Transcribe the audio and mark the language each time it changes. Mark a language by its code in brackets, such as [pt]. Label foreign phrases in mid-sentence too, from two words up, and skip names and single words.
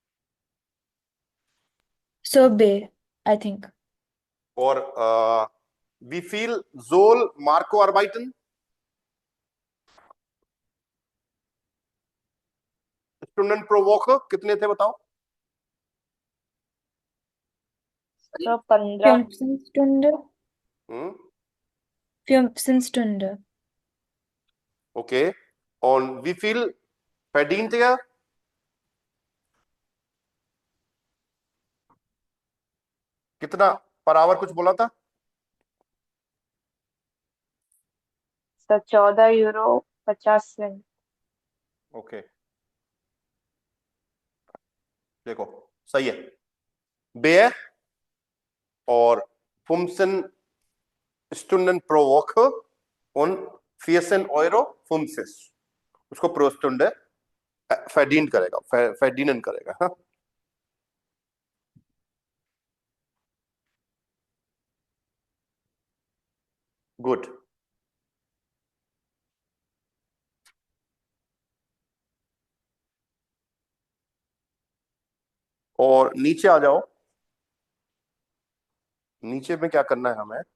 [en] So, B, I think. [de] और Wie viel soll Marco arbeiten? Stunden pro Woche [hi] कितने थे बताओ? तो 15। [de] 15 Stunde. हम्म 15 Stunde. Okay. Und wie viel verdient er? [hi] कितना पर आवर कुछ बोला था? 14 यूरो 50 सेंट। ओके देखो सही है बे और [de] 15 Stunden pro Woche und 14 Euro 50 [hi] उसको [de] pro Stunde [hi] verdient करेगा verdienen करेगा हाँ गुड और नीचे आ जाओ नीचे में क्या करना है हमें